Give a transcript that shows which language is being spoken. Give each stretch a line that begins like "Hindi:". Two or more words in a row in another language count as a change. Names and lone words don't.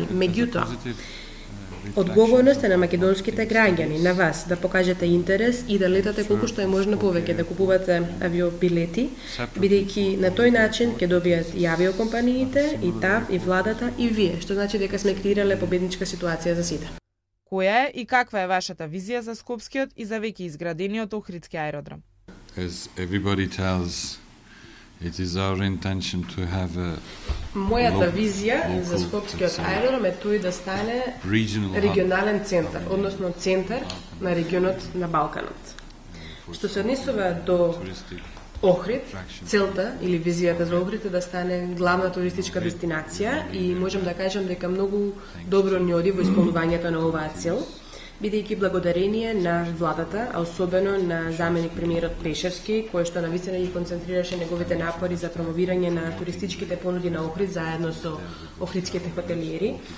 Macedonian: Меѓутоа, одговорност е на македонските граѓани, на вас, да покажете интерес и да летате колку што е можно повеќе, да купувате авиобилети, бидејќи на тој начин ќе добијат и авиокомпаниите, и ТАВ, и владата, и вие, што значи дека сме креирале победничка ситуација за сите. Која е и каква е вашата визија за Скопскиот и за веќе изградениот Охридски аеродром?
English: As everybody tells, it is our intention to have a
Macedonian: Мојата визија за Скопскиот аеродром е тој да стане регионален центар, односно центар на регионот на Балканот. Што се однесува до Охрид, целта или визијата за Охрид е да стане главна туристичка дестинација и можам да кажам дека многу добро ни оди во исполнувањето на оваа цел, бидејќи благодарение на владата, а особено на заменик премиерот Пешевски, кој што навистина ги концентрираше неговите напори за промовирање на туристичките понуди на Охрид заедно со охридските хотелиери.